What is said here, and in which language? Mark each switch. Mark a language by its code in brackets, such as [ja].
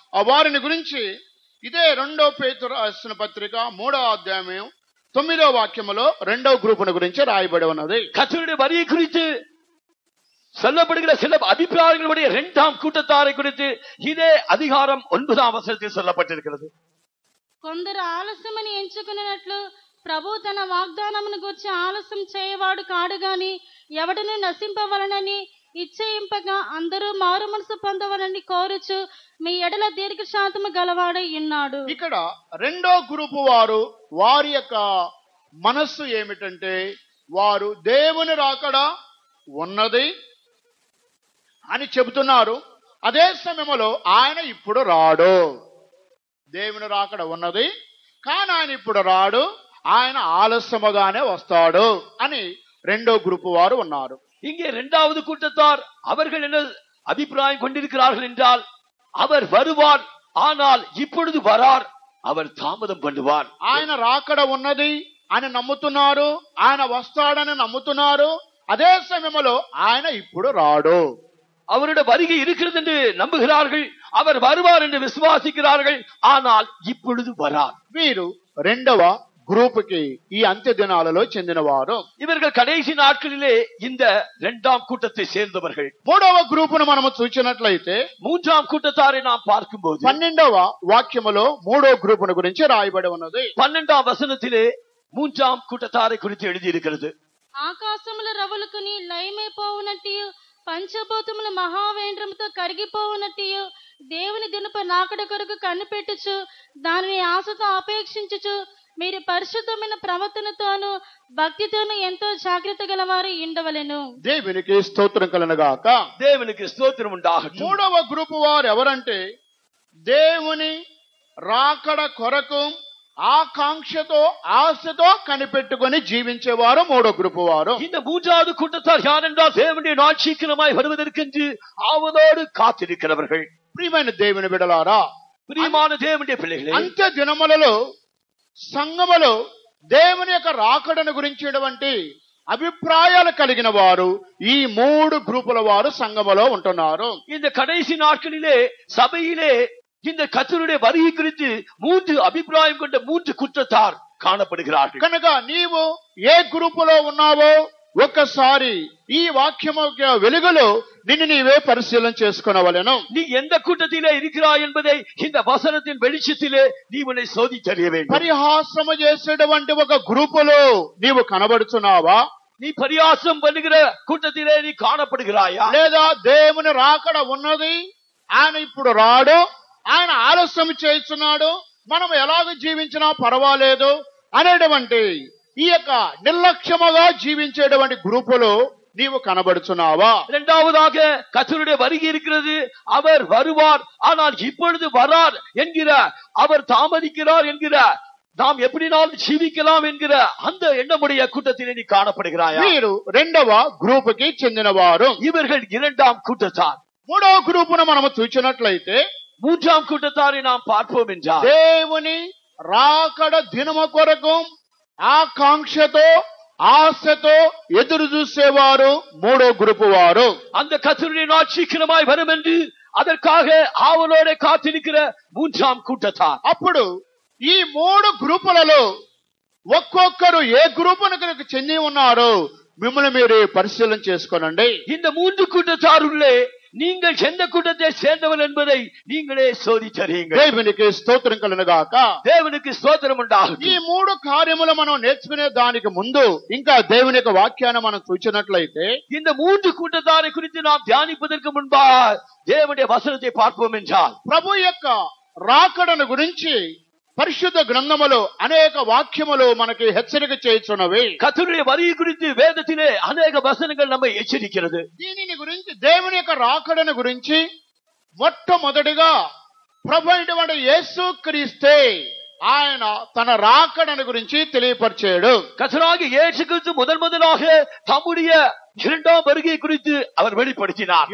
[te] వారిని గురించి ఇదే 2 పేతురు రాసిన పత్రిక 3వ అధ్యాయం 9వ వాక్యములో 2వ గ్రూపును గురించి రాయబడి ఉన్నది. [ta] கர்த்தருடைய வருகை குறித்து சொல்லப்படுகிற சில அபிப்பிராயங்களுடைய 2ஆம் கூட்டத்தாரை குறித்து இதே அதிகாரம் 9ஆம் வசனத்தில் சொல்லப்பட்டிருக்கிறது. [te] కొందరు ఆలస్యమని ఎంచుకున్నట్లు ప్రభు తన వాగ్దానమును గురించి ఆలస్యం చేయవాడు కాడు గాని ఎవడను నశింపవలనని ఇచ్చేయింపగా అందరూ మారు మనసు పొందవలని కోరుచు మీ ఎడల దీర్ఘశాంతము గలవాడై ఉన్నాడు. ఇక్కడ 2వ గ్రూపు వారు వారి యొక్క మనస్సు ఏమిటంటే వారు దేవుని రాకడ ఉన్నది అని చెబుతున్నారు. అదే సమయంలో ఆయన ఇప్పుడు రాడు. దేవుని రాకడ ఉన్నది కానీ ఆయన ఇప్పుడు రాడు, ఆయన ఆలస్యముగానే వస్తాడు అని 2వ గ్రూపు వారు ఉన్నారు. [ta] இங்கே 2வது கூட்டத்தார் அவர்கள் என்ன அபிப்பிராயம் கொண்டிருக்கிறார்கள் என்றால் அவர் வருவார், ஆனால் இப்பொழுது வரார், அவர் தாமதம் பண்ணுவார். [te] ఆయన రాకడ ఉన్నది అని నమ్ముతున్నారు, ఆయన వస్తాడని నమ్ముతున్నారు. అదే సమయంలో ఆయన ఇప్పుడు రాడు. [ta] அவருடைய வருகை இருக்கிறது என்று நம்புகிறார்கள், அவர் வருவார் என்று விசுவாசிக்கிறார்கள், ஆனால் இப்பொழுது வரார். [te] వీరు 2వ గ్రూపుకి ఈ అంత్య దినాలలో చెందినవారు. [ta] இவர்கள் கடைசி நாட்களிலே இந்த 2ஆம் கூட்டத்தை சேர்ந்தவர்கள். [te] 3వ గ్రూపును మనము చూసినట్లయితే [ta] 3ஆம் கூட்டத்தாரை நாம் பார்க்கும்போது [te] 12వ వాక్యములో 3వ గ్రూపును గురించి రాయబడి ఉన్నది. [ta] 12ஆம் వசనத்திலே 3ஆம் கூட்டத்தாரை குறித்து எழுதியிருக்கிறது. [te] ఆకాశముల రవులుకుని లయమైపోవునట్టు పంచభూతముల మహావేంద్రముతో కరిగిపోవునట్టు దేవుని దినప నాకడ కొరకు కనిపెట్టుచు దానిని ఆశతో అపేక్షించుచు మీరు పరిశుద్ధమైన ప్రవర్తనతోను భక్తితోను ఎంతో జాగ్రత్త గలవారు ఉండవలెను. దేవునికి స్తోత్రం కలుగుగాక. దేవునికి స్తోత్రం ఉండాలి. 3వ గ్రూపు వారు ఎవరంటే దేవుని రాకడ కొరకు ఆకాంక్షతో ఆశతో కనిపెట్టుకొని జీవించేవారు 3వ గ్రూపు వారు. [ta] இந்த 3வது கூட்டத்தார் யார் என்றால் தேவனுடைய நாள் சீக்கிரமாய் வருவதற்கென்று ஆவலோடு காத்திருக்கிறவர்கள். [te] ప్రియమైన దేవుని బిడ్డలారా, ప్రియమైన దేవుని పిల్లలే, అంత్య దినములలో సంఘములో దేవుని యొక్క రాకడను గురించినటువంటి అభిప్రాయాలు కలిగిన వారు ఈ 3 గ్రూపుల వారు సంఘములో ఉంటున్నారు. [ta] இந்த கடைசி நாட்களிலே சபையிலே இந்த கர்த்தருடைய வருகை குறித்து 3 அபிப்பிராயம் கொண்ட 3 கூட்டத்தார் కాణపడుகிறார்கள். [te] కనుక నీవు ఏ గ్రూపులో ఉన్నావో ఒక్కసారి ఈ వాక్యము వెలుగులో నిన్ను నీవే పరిశీలన చేసుకొనవలెను. [ta] நீ எந்த கூட்டத்திலே இருக்கிறாய் என்பதை இந்த வசனத்தின் வெளிச்சத்திலே நீ உன்னை சோதித்தறிய வேண்டும். [te] పరిహాసము చేసేటువంటి ఒక గ్రూపులో నీవు కనబడుచున్నావా? [ta] நீ பரியாசம் பண்ணுகிற கூட்டத்திலே நீ காணப்படுகிறாயா? [te] లేదా దేవుని రాకడ ఉన్నది, ఆయన ఇప్పుడు రాడు, ఆయన ఆలస్యం చేస్తున్నాడు, మనం ఎలాగ జీవించినా పర్వాలేదు అనేటువంటి ఈ యొక్క నిర్లక్ష్యముగా జీవించేటువంటి గ్రూపులో నీవు కనబడుచున్నావా? [ta] இரண்டாவதாக கர்த்தருடைய வருகை இருக்கிறது, அவர் வருவார் ஆனால் இப்பொழுது வரார் என்கிற, அவர் தாமதிக்கிறார் என்கிற, நாம் எப்படினாலும் ஜீவிக்கலாம் என்கிற அந்த எண்ணமுடைய கூட்டத்திலே நீ காணப்படுகிறாயா? [te] వీరు 2వ గ్రూపుకి చెందినవారు. [ta] இவர்கள் 2ஆம் கூட்டத்தார். [te] 3వ గ్రూపును మనము చూచినట్లయితే [ta] 3ஆம் கூட்டத்தாரை நாம் பார்ப்போம் என்றால் [te] దేవుని రాకడ దినము కొరకు ఆకాంక్షతో ఆశతో ఎదురు చూసేవారు 3వ గ్రూపు వారు. [ta] அந்த கர்த்தருடைய நாள் சீக்கிரமாய் வரும் என்று அதற்காக ஆவலோடு காத்திருக்கிற 3ஆம் கூட்டத்தார். [te] అప్పుడు ఈ 3 గ్రూపులలో ఒక్కొక్కరు ఏ గ్రూపునకు చెంది ఉన్నారో మిమ్మల్ని మీరు పరిశీలన చేసుకోనండి. [ta] இந்த 3 கூட்டத்தாருள்ளே நீங்கள் எந்த கூட்டத்தை சேர்ந்தவர்கள் என்பதை நீங்களே சோதித்தறியுங்கள். [te] దేవునికి స్తోత్రం కలుగుగాక. దేవునికి స్తోత్రం ఉండాలి. ఈ 3 కార్యములు మనం నేర్చుకునే దానికి ముందు ఇంకా దేవుని యొక్క వాక్యాన్ని మనం చూచినట్లయితే [ta] இந்த 3 கூட்டத்தாரை குறித்து நாம் தியானிப்பதற்கு முன்பாக தேவனுடைய வசனத்தை பார்ப்போம் என்றால் [te] ప్రభు యొక్క రాకడను గురించి పరిశుద్ధ గ్రంథములో అనేక వాక్యములు మనకి హెచ్చరిక చేయుచున్నవి. [ta] கர்த்தருடைய வருகை குறித்து வேதத்திலே அநேக வசனங்கள் நம்மை எச்சரிக்கிறது. [te] దీనిని గురించి దేవుని యొక్క రాకడను గురించి మొట్టమొదటిగా ప్రభు అయినటువంటి యేసు క్రీస్తే ఆయన తన రాకడను గురించి తెలియపరిచాడు. [ta] கர்த்தராகிய இயேசு கிறிஸ்து முதலாக தம்முடைய இரண்டாம் வருகை குறித்து அவர் வெளிப்படுத்தினார்.